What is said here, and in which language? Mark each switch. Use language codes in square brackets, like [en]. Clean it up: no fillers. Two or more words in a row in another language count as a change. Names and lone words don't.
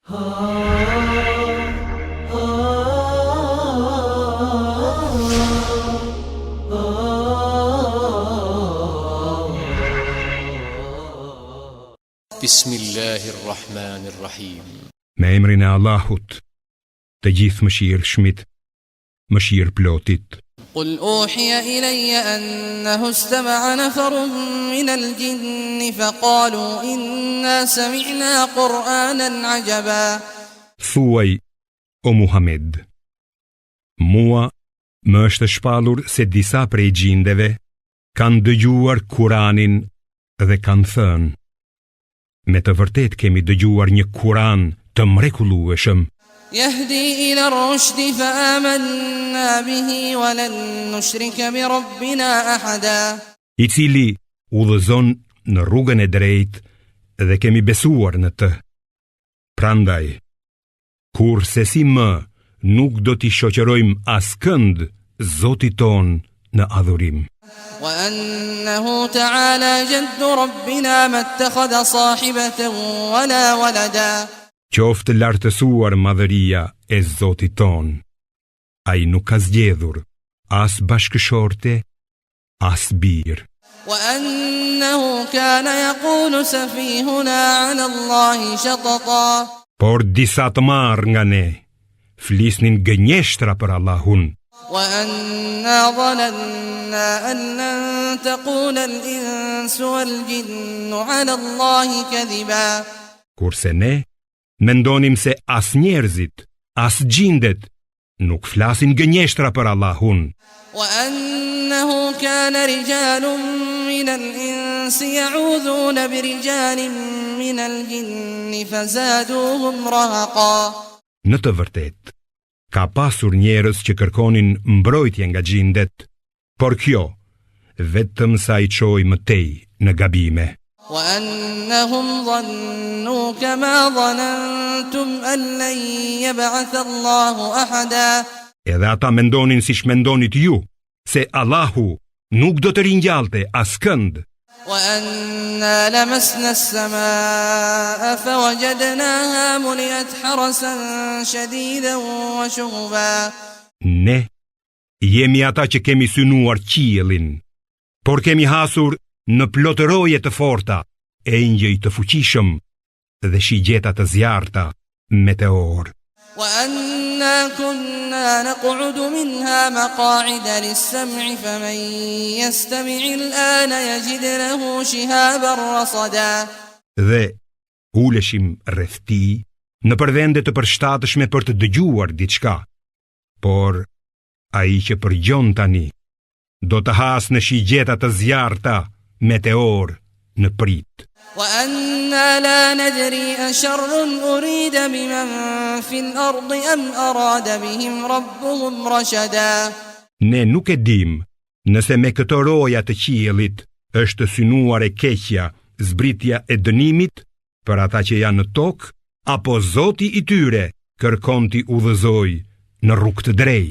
[ar] Bismillahirrahmanirrahim. [sq] Me emrin e Allahut, të gjithë mëshirshmit, mëshirëplotit. [ar] قل أوحي إلي أنه استمع نفر من الجن فقالوا إنا سمعنا قرآنا عجبا. [sq] Thuaj, o Muhammed, mua më është shpallur se disa prej gjindeve kanë dëgjuar Kuranin dhe kanë thënë: me të vërtet kemi dëgjuar një Kuran të mrekullueshëm. [ar] يهدي إلى الرشد فآمنا به ولن نشرك بربنا أحدا. [sq] I cili udhëzon në rrugën e drejtë dhe kemi besuar në të. Prandaj, kurse si më nuk do t'i shoqërojmë askënd Zotit ton në adhurim. [ar] وأنه تعالى جد ربنا ما اتخذ صاحبة ولا ولدا. [sq] Qoftë lartësuar madhëria e Zotit ton. Ai nuk ka zgjedhur as bashkëshorte, as bir. [ar] وأنه كان يقول سفيهنا على الله شططا. [sq] Por disa të marrë nga ne flisnin gënjeshtra për Allahun. [ar] وأنا ظننا أن لن تقول الإنس والجن على الله كذبا. [sq] Kurse ne mendonim se as njerëzit, as gjindet nuk flasin gënjeshtra për Allahun. [ar] وأنه كان رجال من الإنس يعوذون برجال من الجن فزادوهم رهقا. [sq] Në të vërtet, ka pasur njerëz që kërkonin mbrojtje nga gjindet, por kjo vetëm sa I çoi më tej në gabime. [ar] وأنهم ظنوا كما ظننتم أن لن يبعث الله أحدا. [sq] Edhe ata mendonin siç mendonit ju, se Allahu nuk do të ringjallte askënd. [ar] وأنا لمسنا السماء فوجدناها ملئت حرسا شديدا وشهبا. [sq] Ne jemi ata që kemi synuar qiellin, por kemi hasur në plotëroje të forta, engjëj të fuqishëm dhe shigjeta të zjarta, meteor. [ar] وأنا كنا نقعد منها مقاعد للسمع فمن يستمع الآن يجد له شهابا رصدا. [sq] Dhe uleshim rreth tij në përvende të përshtatshme për të dëgjuar diçka, por ai që përgjon tani do të has në shigjeta të zjarta, meteor në prit. [ar] وأنا لا ندري أشر أريد بمن في الأرض أم أراد بهم ربهم رشدا. [sq] Ne nuk e dim nëse me këto roja të qiellit është synuar e keqja, zbritja e dënimit për ata që janë në tokë, apo Zoti I tyre kërkon t'i udhëzoj në rrugë të drejtë.